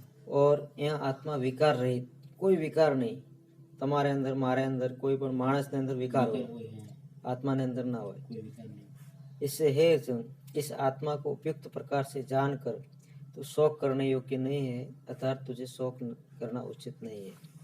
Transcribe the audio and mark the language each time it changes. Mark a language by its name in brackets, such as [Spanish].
[Hindi] और यहाँ आत्मा विकार रहित, कोई विकार नहीं. [Gujarati] તમારે અંદર, મારે અંદર, કોઈ પણ માણસને અંદર વિકાર હોય, आत्मा ने अंदर ना હોય. [Hindi] इससे है इस आत्मा को उपयुक्त प्रकार से जानकर तो शोक करने योग्य नहीं है, अर्थात तुझे शोक करना उचित नहीं है.